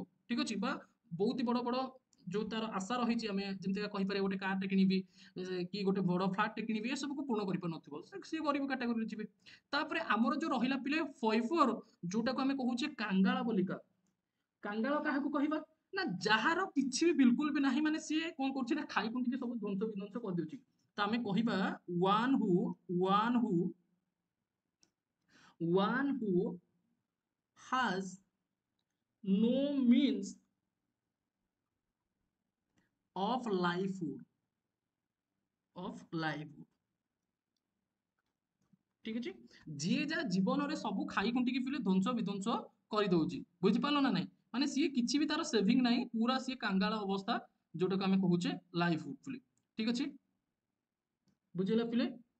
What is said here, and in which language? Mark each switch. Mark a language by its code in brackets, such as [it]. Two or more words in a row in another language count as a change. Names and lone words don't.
[or] ଠିକ ଅଛି, ବା ବହୁତ ବଡ ବଡ ଯୋଉ ତାର ଆଶା ରହିଛି, ଆମେ ଯେମିତି କହିପାରିବା ଗୋଟେ କାରଟେ କିଣିବି କି ଗୋଟେ ବଡ ଫ୍ଲାଟଟେ କିଣିବି, ଏସବୁକୁ ପୂରଣ କରିପାରୁନଥିବ, ସିଏ ଗରିବ କାଟାଗୋରୀରେ ଯିବେ। ତାପରେ ଆମର ଯୋଉ ରହିଲା ପିଲେ ଫଇଫର, ଯୋଉଟାକୁ ଆମେ କହୁଛେ କାଙ୍ଗାଳ ବୋଲିକା। କାଙ୍ଗାଳ କାହାକୁ କହିବା ନା, ଯାହାର କିଛି ବି ବିଲକୁଲ ବି ନାହିଁ, ମାନେ ସିଏ କଣ କରୁଛି ନା, ଖାଇ ଖୁଣ୍ଟିକି ସବୁ ଧ୍ୱଂସ ବିଧ୍ୱଂସ କରିଦେଉଛି। ତ ଆମେ କହିବା [en] one who has no means of livelihood, of livelihood। [or] ଠିକ ଅଛି, ଯିଏ ଯାହା ଜୀବନରେ ସବୁ ଖାଇ ଖୁଣ୍ଟିକି ପିଲେ ଧ୍ୱଂସ ବିଧ୍ୱଂସ କରିଦଉଛି। ବୁଝିପାରିଲ ନା ନାଇଁ? ମାନେ ସିଏ କିଛି ବି ତାର ସେଭିଂ ନାହିଁ, ପୁରା ସିଏ କାଙ୍ଗାଳ ଅବସ୍ଥା, ଯୋଉଟାକୁ ଆମେ କହୁଛେ ଲାଇଫହୁଡ ବୋଲି। ଠିକ ଅଛି, ବୁଝିଲା ପିଲେ?